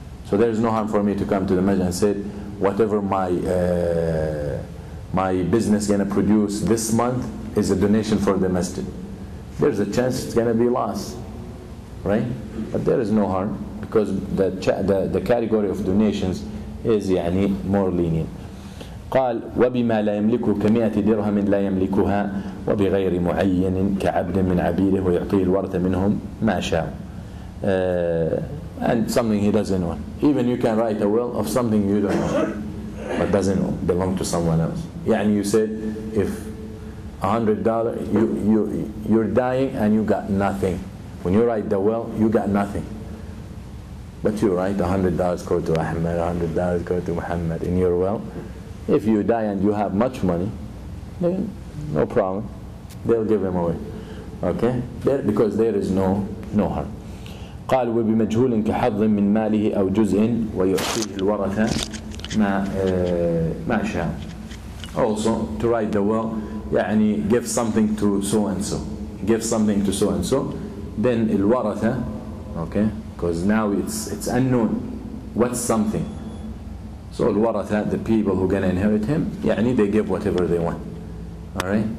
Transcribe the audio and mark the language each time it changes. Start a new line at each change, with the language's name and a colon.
English: So there is no harm for me to come to the masjid and say, whatever my business gonna produce this month is a donation for the masjid. There's a chance it's gonna be lost, right? But there is no harm, because the category of donations is يعني more lenient.
Arabic: قال وبما لا يملكه ك100 درهم لا يملكها وبغير معين كعبد من عبيده ويعطيه الورثة منهم ما شاء.
English: And something he doesn't want. Even you can write a will of something you don't know, but doesn't belong to someone else. يعني you said if $100 you're dying and you got nothing. When you write the will, you got nothing. But you write $100 go to Ahmed, $100 go to Muhammad in your will. If you die and you have much money, then no problem. They'll give them away. Okay? Because there is no harm.
Arabic: قال وبمجهول كحظ من ماله أو جزء ويعطيه الورثة ما شاء.
English: Also, to write the will, يعني give something to so and so. Give something to so and so. Then الورثة, okay? Because now it's unknown. What's something? So الورثة, the people who gonna inherit him, يعني they give whatever they want. Alright?